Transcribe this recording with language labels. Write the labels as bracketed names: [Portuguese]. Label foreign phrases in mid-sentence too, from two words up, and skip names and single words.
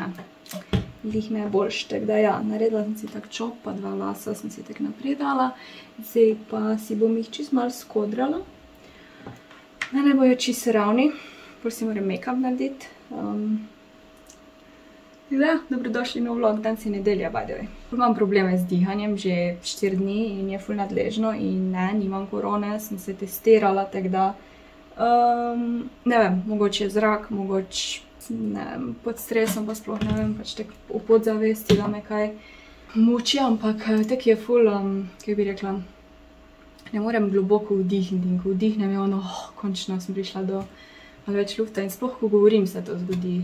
[Slovenian] Glih me je boljš, tako da ja, naredila sem si tak čop, pa 2 lasa sem si tak naprej dala. Zdaj pa si bom jih čist malo skodrala. Ne bojo čist ravni, bolj si moram make-up narediti. Ja, dobrodošli nov vlog, danes je nedelja, [English] by the way. [Slovenian] Imam probleme z dihanjem že 4 dni in je ful nadležno in ne, nimam korone, sem se testirala, tako da, ne vem, mogoče je zrak, mogoče, ne vem, pod stresom pa sploh ne vem, pač tak v podzavesti, da me kaj muči, ampak tak je ful, kaj bi rekla, ne morem globoko vdihniti in ko vdihnem je ono, končno sem prišla do malo več lufta in sploh, ko govorim, se to zgodi.